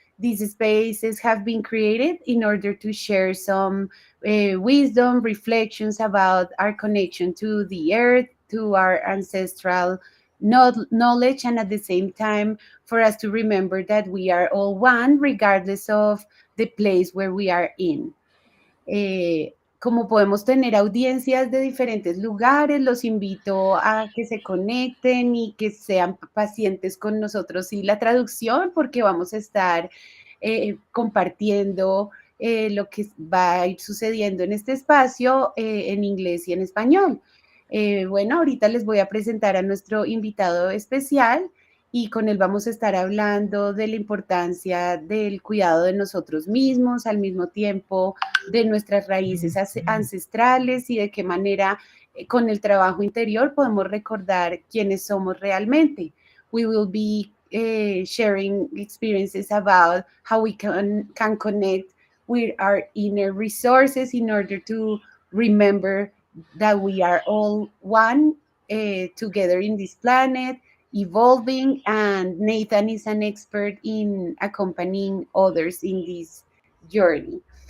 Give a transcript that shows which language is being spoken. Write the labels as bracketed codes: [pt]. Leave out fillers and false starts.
[en] These spaces have been created in order to share some wisdom, reflections about our connection to the earth, to our ancestral knowledge, and at the same time, for us to remember that we are all one, regardless of the place where we are in. [es] Como podemos tener audiencias de diferentes lugares, los invito a que se conecten y que sean pacientes con nosotros y la traducción, porque vamos a estar compartiendo lo que va a ir sucediendo en este espacio en inglés y en español. Bueno, ahorita les voy a presentar a nuestro invitado especial y con él vamos a estar hablando de la importancia del cuidado de nosotros mismos, al mismo tiempo de nuestras raíces ancestrales y de qué manera con el trabajo interior podemos recordar quiénes somos realmente. [en] We will be sharing experiences about how we can connect with our inner resources in order to remember that we are all one together in this planet, evolving, and Nathan is an expert in accompanying others in this journey.